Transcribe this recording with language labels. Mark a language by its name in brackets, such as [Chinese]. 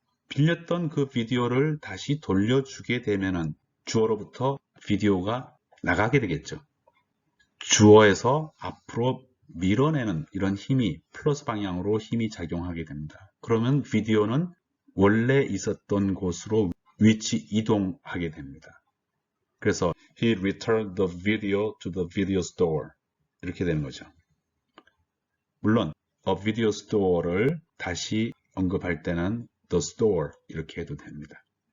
[Korean] 빌렸던 그 비디오를 다시 돌려주게 되면은 주어로부터 비디오가 나가게 되겠죠. 주어에서 앞으로 밀어내는 이런 힘이 플러스 방향으로 힘이 작용하게 됩니다. 그러면 비디오는 원래 있었던 곳으로 위치 이동하게 됩니다. 그래서 [English] he returned the video to the video store [Korean] 이렇게 되는 거죠. 물론 [English] a video store [Korean] 를 다시 언급할 때는 [English] the store [Korean] 이렇게 해도 됩니다.